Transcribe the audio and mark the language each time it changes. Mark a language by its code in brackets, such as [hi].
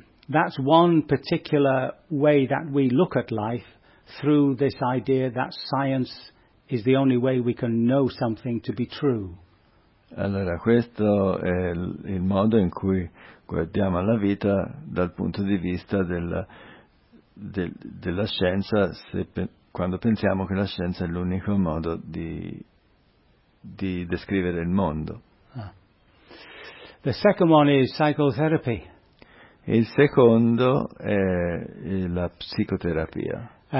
[en] That's one particular way that we look at life, through this idea that science is the only way we can know something to be true. [it] Allora, questo è il modo in cui guardiamo alla vita dal punto di vista della della scienza, quando pensiamo che la scienza è l'unico modo di descrivere il mondo. [en] The second one is psychotherapy. [it] Il secondo è la psicoterapia.